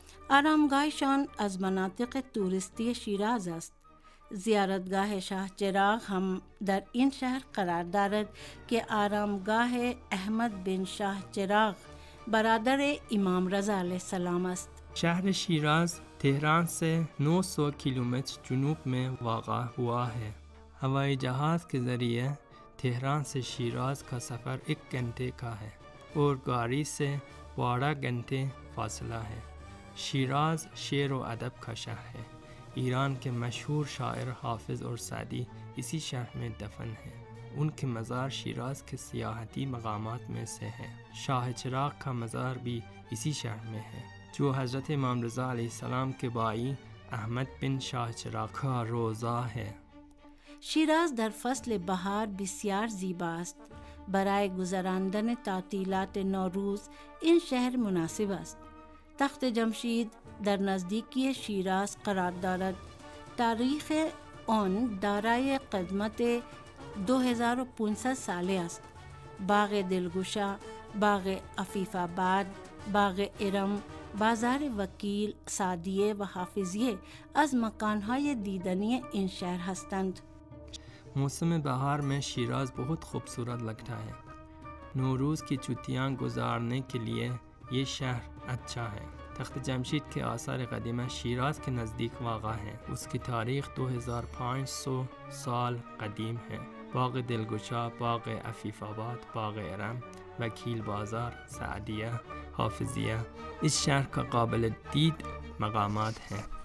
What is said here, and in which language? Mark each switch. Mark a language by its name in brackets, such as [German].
[Persian] آرامگاهشان از مناطق توریستی شیراز است. زیارتگاه شاه چراغ هم در این شهر قرار دارد که آرامگاه احمد بن شاه چراغ برادر امام رضا علیہ السلام است. [Urdu] شہر شیراز تہران سے 900 کلومیٹر جنوب میں واقع ہوا ہے۔ ہوائی جہاز کے ذریعے تہران سے شیراز کا سفر 1 گھنٹے کا ہے اور گاڑی سے 12 گھنٹے فاصلہ ہے۔ شیراز شعر و ادب کا شہر ہے۔ ایران کے مشہور شاعر حافظ اور سعدی اسی شہر میں دفن ہیں۔ ان کے مزار شیراز کے سیاحتی مقامات میں سے ہے۔ شاہ چراغ کا مزار بھی اسی شہر میں ہے، جو حضرت امام رضا علیہ السلام کے بائی احمد بن شاہ چراغ کا روضہ ہے۔ [Persian] شیراز در فصل بهار بسیار زیباست. برای گذراندن تعطیلات نوروز این شهر مناسب است. تخت جمشید در نزدیکی شیراز قرار دارد. تاریخ آن دارای قدمت 2500 ساله است. باغ دلگشا، باغ عفیف آباد، باغ ارم، بازار وکیل، سعدیه و حافظیه از مکانهای دیدنی این شهر هستند. [Urdu] موسم بہار میں شیراز بہت خوبصورت لگتا ہے۔ نوروز کی چھٹیاں گزارنے کے لیے یہ شہر اچھا ہے۔ تخت جمشید کے آثار قدیمہ شیراز کے نزدیک واقع ہے۔ اس کی تاریخ 2500 سال قدیم ہے۔ باغ دلگشا، باغ عفیف آباد، باغ ارم، وکیل بازار، سعدیہ، حافظیہ اس شہر کا قابل دید مقامات ہیں۔